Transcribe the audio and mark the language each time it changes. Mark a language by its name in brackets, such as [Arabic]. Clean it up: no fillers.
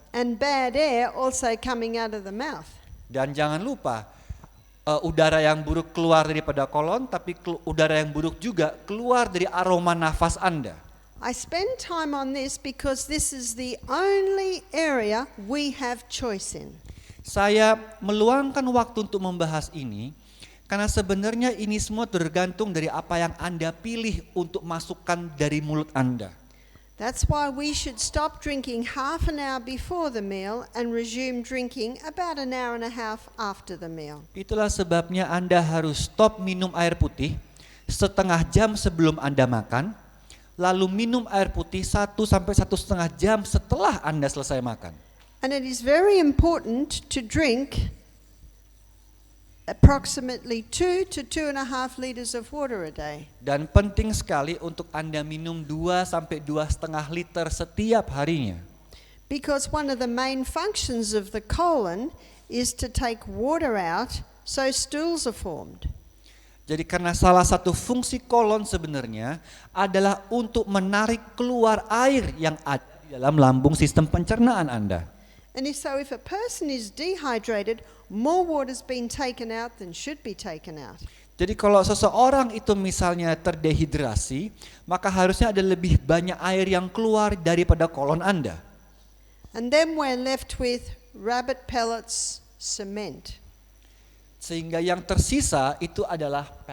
[English] And bad air also coming out of the mouth. [Indonesian] Dan jangan lupa udara yang buruk keluar daripada kolon, tapi udara yang buruk juga keluar dari aroma nafas Anda. [English] I spend time on this because this is the only area we have choice in. [Indonesian] Saya meluangkan waktu untuk membahas ini karena sebenarnya ini semua tergantung dari apa yang Anda pilih untuk masukkan dari mulut Anda. [English] That's why we should stop drinking half an hour before the meal and resume drinking about an hour and a half after the meal. [Indonesian] Itulah sebabnya Anda harus stop minum air putih setengah jam sebelum Anda makan, lalu minum air putih 1 sampai 1,5 jam setelah Anda selesai makan. [English] And it is very important to drink approximately 2 to 2.5 liters of water a day. [Indonesian] Dan penting sekali untuk Anda minum 2 sampai 2,5 liter setiap harinya. [English] Because one of the main functions of the colon is to take water out so stools are formed. [Indonesian] Jadi karena salah satu fungsi kolon sebenarnya adalah untuk menarik keluar air yang ada di dalam lambung sistem pencernaan Anda. [English] And if a person is dehydrated, more water's been taken out than should be taken out. [Indonesian] Jadi kalau seseorang itu misalnya terdehidrasi, maka harusnya ada lebih banyak air yang keluar daripada kolon Anda. [English] And then we're left with rabbit pellets, cement. [Indonesian] Sehingga yang tersisa itu adalah